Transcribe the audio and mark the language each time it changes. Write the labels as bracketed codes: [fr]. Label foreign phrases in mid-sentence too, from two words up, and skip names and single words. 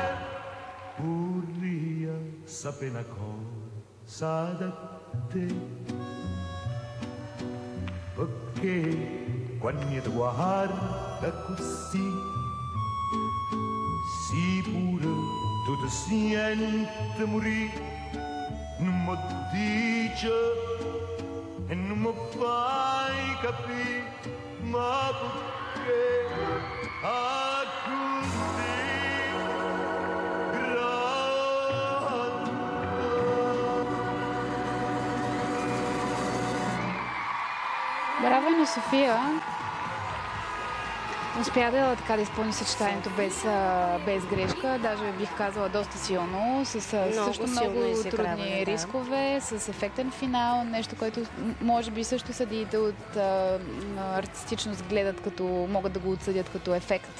[it] Vorrei sapere una cosa da te, perché quando ti guarda così, sicuro tu ti senti morire. Non mi dice e non mi fai capire, ma perché così grande. [bg] Браво на София! Успя да изпълни съчетанието без грешка, даже бих казала доста силно, с също много трудни рискове, с ефектен финал, нещо, което може би също съдиите от артистичност гледат, като могат да го отсъдят като ефект.